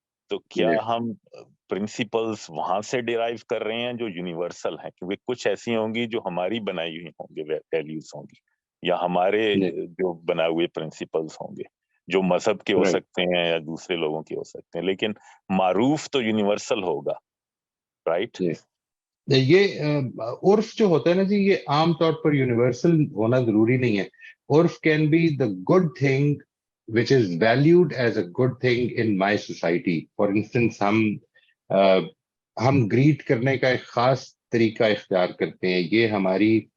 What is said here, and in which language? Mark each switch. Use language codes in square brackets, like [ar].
[ur] تو کیا ہم پرنسپلز وہاں سے ڈیرائیو کر رہے ہیں جو یونیورسل ہیں؟ کیونکہ کچھ ایسی ہوں گی جو ہماری بنائی ہوئی ہوں گے، ویلیوز ہوں گی، یا ہمارے جو بنائے ہوئے پرنسپلز ہوں گے جو مذہب کے ہو سکتے ہیں یا دوسرے لوگوں کے ہو سکتے ہیں، لیکن معروف تو یونیورسل ہوگا، رائٹ؟ یہ عرف جو ہوتا ہے نا جی، یہ عام طور پر یونیورسل ہونا ضروری نہیں ہے. [en] عرف can be the good thing which is valued as a good thing in my society. For instance, [ur] ہم گریٹ کرنے کا ایک خاص طریقہ اختیار کرتے ہیں، یہ ہماری